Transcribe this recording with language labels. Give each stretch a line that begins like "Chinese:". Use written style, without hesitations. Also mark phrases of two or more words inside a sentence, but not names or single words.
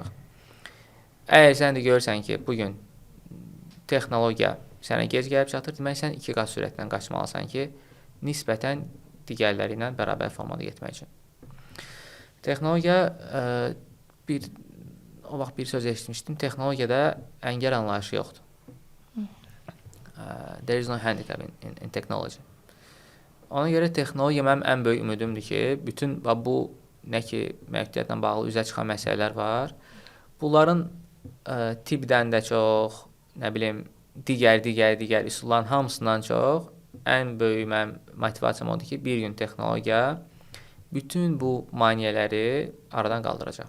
Azerbaijani: Əgər sən də görürsən ki, bugün texnologiya sənə gec gəlib çatır, demək sən 2 qat sürətlə qaçmalısan ki, nisbətən digərləri ilə bərabər formada getmək üçün. Texnologiya, o vaxt bir söz eşitmişdim, texnologiyada əngəl anlayışı yoxdur.
English: There is no handicap in technology.
Azerbaijani: Ona görə texnologiya mənim ən böyük ümidimdir ki, bütün bu nə ki, məhdədiyyətlə bağlı üzə çıxan məsələlər var. Bunların tibdən də çox, nə bilim, digər üsulların hamısından çox ən böyük mənim motivasiyam odur ki, bir gün texnologiya bütün bu maneələri aradan qaldıracaq.